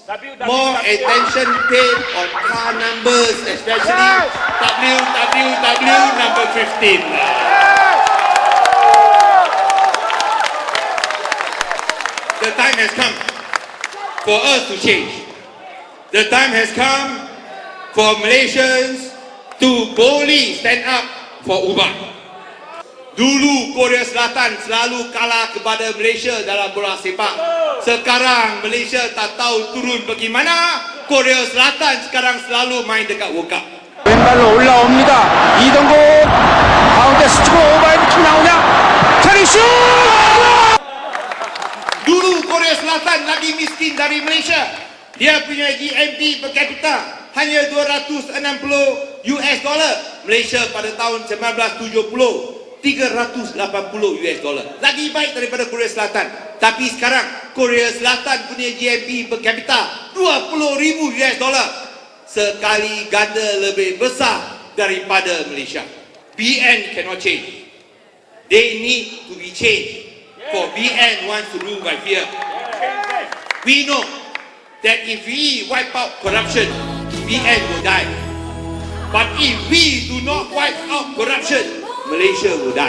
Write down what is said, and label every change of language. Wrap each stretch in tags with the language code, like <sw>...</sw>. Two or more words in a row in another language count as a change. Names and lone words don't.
<en>More attention paid on car numbers, especially WWW number 15. The time has come for us to change. The time has come for Malaysians to boldly stand up for ubah.</en> <ms>Dulu Korea Selatan selalu kalah kepada Malaysia dalam bola sepak. Sekarang Malaysia tak tahu turun pergi mana. Korea Selatan sekarang selalu main dekat World Cup.</ms> <ko>왼발로 올라옵니다. 이동국 가운데 스치고 오버헤드 킥 나오냐? 차리 슛!</ko> <ms>Dulu Korea Selatan lagi miskin dari Malaysia. Dia punya</ms> <en>GNP per capita</en> <ms>hanya 260</ms> <en>US dollar.</en> <ms>Malaysia pada tahun 1970 $380</ms> <en>US dollar.</en> <ms>Lagi baik daripada Korea Selatan. Tapi sekarang Korea Selatan punya</ms> <en>GNP per capita</en> <ms>20,000</ms> <en>US dollar.</en> <ms>Sekali ganda lebih besar daripada Malaysia.</ms> <en>BN cannot change. They need to be changed. For BN wants to rule by fear. We know that if we wipe out corruption, BN will die. But if we do not wipe out corruption, Malaysia will die.</en>